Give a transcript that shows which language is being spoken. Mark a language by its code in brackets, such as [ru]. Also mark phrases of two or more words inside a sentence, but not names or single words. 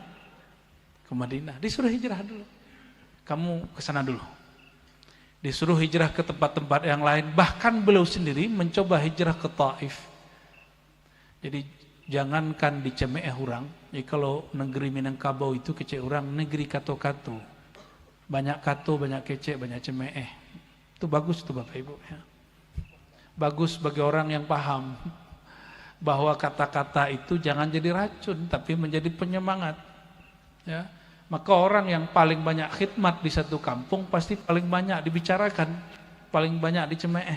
[id] Ke Madinah. Disuruh hijrah dulu. Kamu ke sana dulu. Disuruh hijrah ke tempat-tempat yang lain. Bahkan beliau sendiri mencoba hijrah ke Taif. Jadi jangankan di Cemeeh orang. Jadi kalau negeri Minangkabau itu [min] kecek orang, negeri kato-kato. Banyak kato, banyak kecek, banyak Cemeeh. [id] Itu bagus tuh Bapak Ibu ya. Bagus bagi orang yang paham bahwa kata-kata itu jangan jadi racun tapi menjadi penyemangat ya. Maka orang yang paling banyak khidmat di satu kampung pasti paling banyak dibicarakan, paling banyak di Cemeeh.